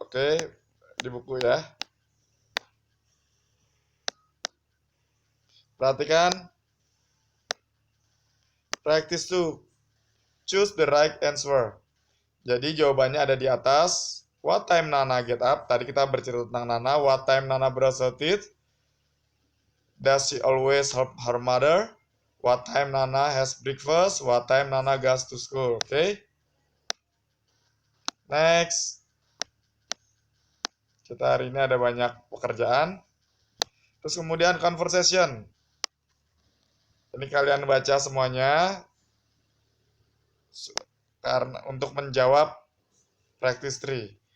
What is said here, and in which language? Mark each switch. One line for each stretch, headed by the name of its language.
Indonesian: Oke, di buku ya. Perhatikan.
English: Practice 2. Choose the right answer.
Indonesian: Jadi jawabannya ada di atas.
English: What time Nana get up?
Indonesian: Tadi kita bercerita tentang Nana.
English: What time Nana brush her teeth? Does she always help her mother? What time Nana has breakfast? What time Nana goes to school? Oke. Next.
Indonesian: Kita hari ini ada banyak pekerjaan. Terus kemudian conversation. Ini kalian baca semuanya karena untuk menjawab practice 3.